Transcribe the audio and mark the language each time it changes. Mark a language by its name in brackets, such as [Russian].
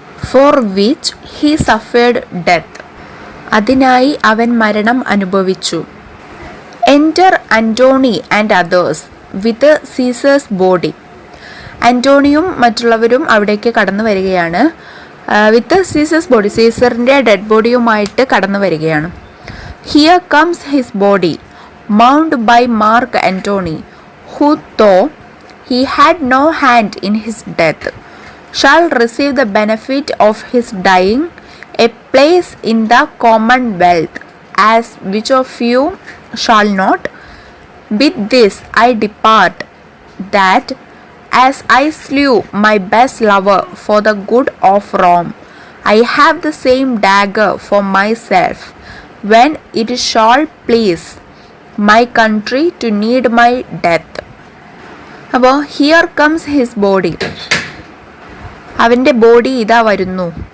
[English] for which he suffered death, [Malayalam] അതിനായി അവൻ മരണം അനുഭവിച്ചു. [English] enter Antony and others with Caesar's body, [Malayalam] അന്റോണിയും മറ്റുള്ളവരും അവിടേക്ക് കടന്നു വരികയാണ്. [English] with Caesar's body, [Malayalam] സീസറിൻ്റെ ഡെഡ് ബോഡിയുമായിട്ട് കടന്നു വരികയാണ്. [English] Here comes his body mourned by Mark Antony, who though he had no hand in his death, shall receive the benefit of his dying, a place in the commonwealth, as which of you shall not? With this I depart, that as I slew my best lover for the good of Rome, I have the same dagger for myself, when it shall please my country to need my death. [Malayalam] അപ്പോൾ [English] here comes his body, [Malayalam] അവൻ്റെ body ഇതാ വരുന്നു.